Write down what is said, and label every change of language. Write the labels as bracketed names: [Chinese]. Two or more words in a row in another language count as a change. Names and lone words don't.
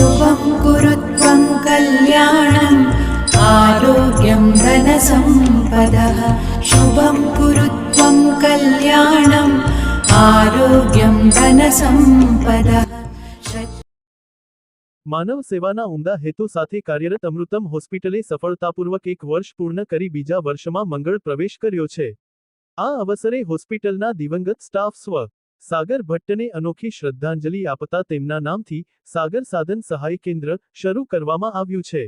[Sanskrit] शुभं कुरु त्वं कल्याणम् आरोग्यं धनसम्पदः शुभं कुरु त्वं कल्याणम् आरोग्यं धनसम्पदः। [Gujarati] માનવ સેવાના ઉમદા હેતુ સાથે કાર્યરત અમૃતમ હોસ્પિટલે સફળતાપૂર્વક 1 વર્ષ પૂર્ણ કરી બીજા વર્ષમાં મંગળ પ્રવેશ કર્યો છે। આ અવસરે હોસ્પિટલના દિવંગત સ્ટાફ સ્વ. સાગર ભટ્ટને અનોખી શ્રદ્ધાંજલિ આપતા તેમના નામથી સાગર સાધન સહાય કેન્દ્ર શરૂ કરવામાં આવ્યું છે।